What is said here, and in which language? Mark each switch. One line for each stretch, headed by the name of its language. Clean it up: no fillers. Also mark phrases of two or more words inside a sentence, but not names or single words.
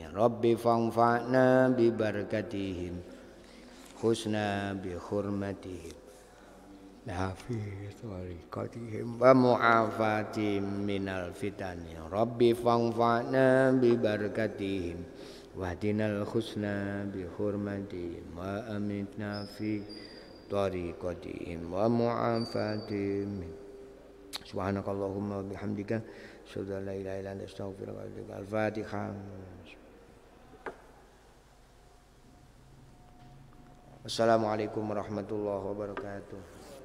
Arabic: ربي فانفعنا ببركتهم حسنى بحرمتهم نفي طريقتهم ومعافاتهم من الفتن. ربي فانفعنا ببركتهم واهدنا الحسنى بحرمتهم وأمتنا في طريقتهم ومعافاتهم. سبحانك اللهم وبحمدك أشهد أن لا إله إلا أنت أستغفرك وأتوب إليك. Al-Fatihah. السلام عليكم ورحمة الله وبركاته.